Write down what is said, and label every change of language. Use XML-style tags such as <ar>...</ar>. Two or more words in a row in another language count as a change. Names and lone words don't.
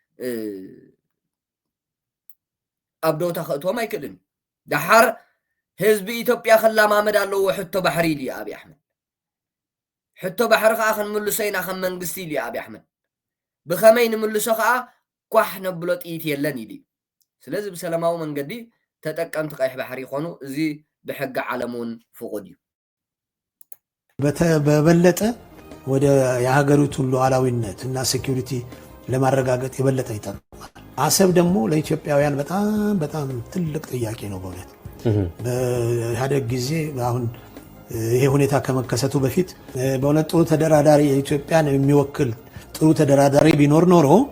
<ti>ኣብ ዶታ ክእትዎም ኣይክእልን። ድሓር ህዝቢ ኢትዮጵያ ክላማመድ ኣለዎ ሕቶ ባሕሪ ኢሉ ኣብይ ኣሕመድ ሕቶ ባሕሪ ከዓ ክንምልሶ ኢና ከም መንግስቲ ኢሉ ኣብይ ኣሕመድ ብኸመይ ንምልሶ ከዓ ኳሕ ነብሎ ጥይት የለን ኢሉ ስለዚ ብሰላማዊ መንገዲ ተጠቀምቲ ቀይሕ ባሕሪ ይኾኑ እዚ ብሕጊ ዓለም እውን ፍቁድ እዩ።</ti> <am>በበለጠ ወደ የሀገሪቱን ሉዓላዊነት እና ሴኩሪቲ ለማረጋገጥ የበለጠ ይጠቅማል። አሰብ ደግሞ ለኢትዮጵያውያን በጣም በጣም ትልቅ ጥያቄ ነው በእውነት በኢህአዴግ ጊዜ አሁን ይሄ ሁኔታ ከመከሰቱ በፊት በእውነት ጥሩ ተደራዳሪ የኢትዮጵያን የሚወክል ጥሩ ተደራዳሪ ቢኖር ኖሮ</am>